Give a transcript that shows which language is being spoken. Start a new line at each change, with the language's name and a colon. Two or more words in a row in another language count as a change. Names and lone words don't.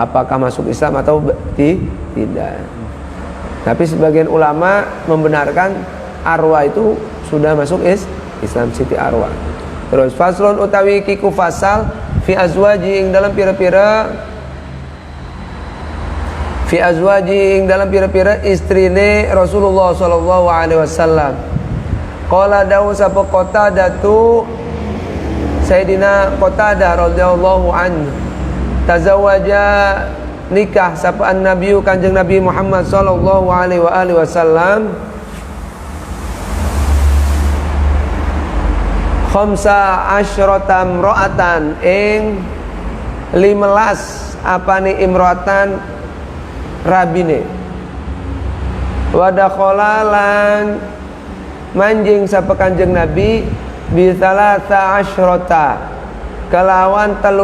Indonesian: Apakah masuk Islam atau tidak? Tapi sebagian ulama membenarkan Arwa itu sudah masuk Islam, Siti Arwa.
Javanese: Terus faslun utawi kiku fasal
Arabic: في أزواج
Javanese: ing dalam pira-pira istrine Rasulullah
Arabic: صلى الله عليه وسلم.
Javanese: Qala dawu sapa Qatadatu Sayyidina Qatadah
Arabic: رضي الله عنه تزوج
Javanese: nikah sapa an-nabiy Kanjeng Nabi Muhammad
Arabic: صلى الله عليه وسلم خمس عشرة امرأة
Javanese: ing 15 apane imro'atan rabine
Arabic: ودخل
Javanese: lan manjing sapa Kanjeng Nabi
Arabic: بثلاث عشرة
Javanese: kelawan